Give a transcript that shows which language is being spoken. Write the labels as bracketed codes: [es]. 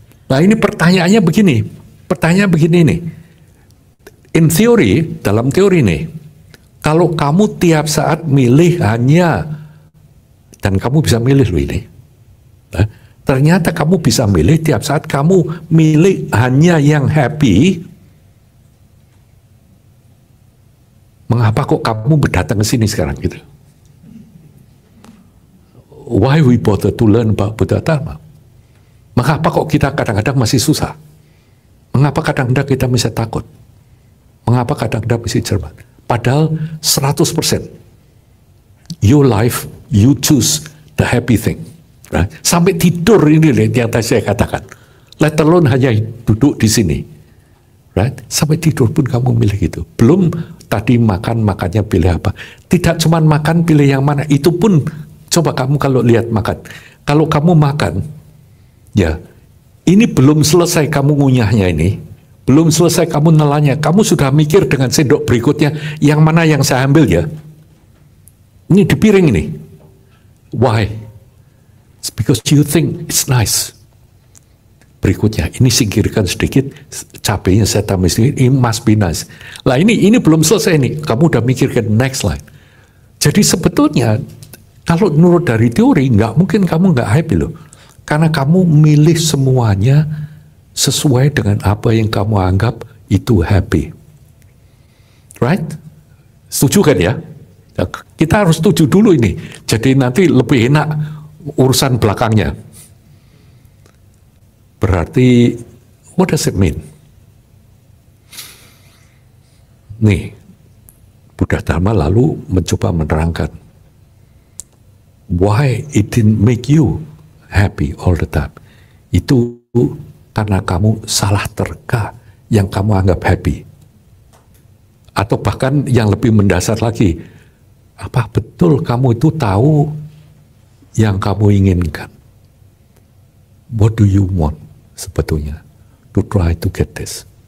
[id] Nah ini pertanyaannya begini. Pertanyaan begini nih. [en] In theory, [id] dalam teori nih, kalau kamu tiap saat milih hanya, dan kamu bisa milih loh ini. Nah, ternyata kamu bisa milih tiap saat kamu milih hanya yang happy. Mengapa kok kamu berdatang ke sini sekarang gitu? [en] Why we bother to learn about Buddha Dharma? [id] Mengapa kok kita kadang-kadang masih susah? Mengapa kadang-kadang kita masih takut? Mengapa kadang-kadang masih cermat? [en] Padahal 100% your life, you choose the happy thing. Right? [id] Sampai tidur ini yang tadi saya katakan. [en] Let alone [id] hanya duduk di sini. [en] Right? [id] Sampai tidur pun kamu milih gitu. Belum tadi makannya pilih apa. Tidak cuma makan pilih yang mana. Itu pun coba kamu kalau lihat makan. Kalau kamu makan, ya ini belum selesai kamu ngunyahnya ini. Belum selesai kamu nelannya, kamu sudah mikir dengan sendok berikutnya, yang mana yang saya ambil ya? Ini di piring ini. [en] Why? It's because you think it's nice. [id] Berikutnya, ini singkirkan sedikit, cabenya saya tambah sedikit, [en] it must be nice. [id] Lah ini belum selesai nih, kamu udah mikirkan [en] next line. [id] Jadi sebetulnya, kalau menurut dari teori, nggak mungkin kamu nggak happy loh. Karena kamu milih semuanya sesuai dengan apa yang kamu anggap itu happy. [en] Right? [id] Setuju kan ya? Kita harus setuju dulu ini. Jadi nanti lebih enak urusan belakangnya. [en] Berarti, what does it mean? [id] nih, Buddha Dharma lalu mencoba menerangkan [en] why it didn't make you happy all the time. [id] Itu karena kamu salah terka yang kamu anggap happy. Atau bahkan yang lebih mendasar lagi, apa betul kamu itu tahu yang kamu inginkan? [en] What do you want [id] sebetulnya? [en] To try to get this.